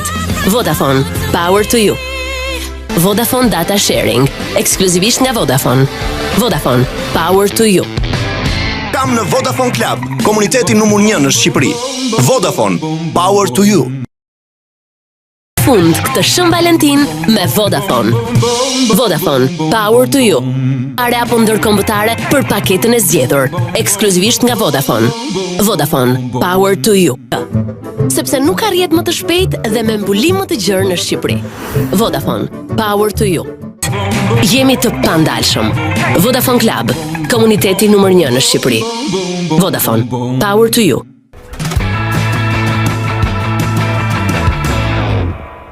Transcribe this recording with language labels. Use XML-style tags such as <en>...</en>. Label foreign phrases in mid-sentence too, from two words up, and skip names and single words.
<en>Vodafone, power to you. Vodafone Data Sharing,</en> <sq>ekskluzivisht nga Vodafone.</sq> <en>Vodafone, power to you.</en> <sq>Kam në Vodafone Club, komuniteti numër 1 në Shqipëri.</sq> <en>Vodafone, power to you.</en> <sq>Fund këtë Shën Valentin me Vodafone.</sq> <en>Vodafone, power to you.</en> <sq>Are apo ndërkombëtare për paketën e zgjedhur, ekskluzivisht nga Vodafone.</sq> <en>Vodafone, power to you.</en> <sq>Sepse nuk arrihet më të shpejt dhe me mbulim më të gjerë në Shqipëri.</sq> <en>Vodafone, power to you.</en> <sq>Jemi të pandalshëm. Vodafone Club, komuniteti numër 1 në Shqipëri.</sq> <en>Vodafone, power to you.</en>